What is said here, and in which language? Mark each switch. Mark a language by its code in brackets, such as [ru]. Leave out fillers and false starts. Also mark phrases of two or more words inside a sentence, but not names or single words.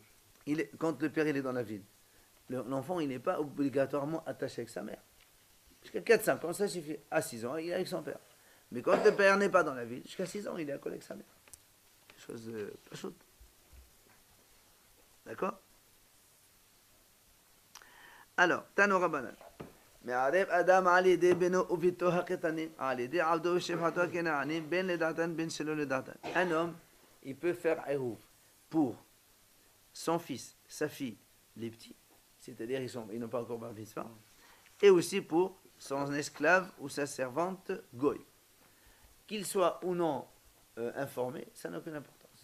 [fr] Quand le père il est dans la ville, l'enfant il n'est pas obligatoirement attaché avec sa mère. Jusqu'à 4-5 ans, ça suffit. À 6 ans, il est avec son père. Mais quand le père n'est pas dans la ville, jusqu'à 6 ans, il est accolé avec sa mère. Chose pas chaude. D'accord? [he] Alors, תנו רבנן. מערב אדם על ידי בנו וביתו הקטנים, על ידי עבדו ושפחתו הכנענים, בין לדעתן בין שלא לדעתן. [fr] Un homme, il peut faire עירוב pour son fils, sa fille, les petits, c'est-à-dire ils n'ont pas encore bar mitzvah, et aussi pour son esclave ou sa servante goy. Qu'il soit ou non informé, ça n'a aucune importance.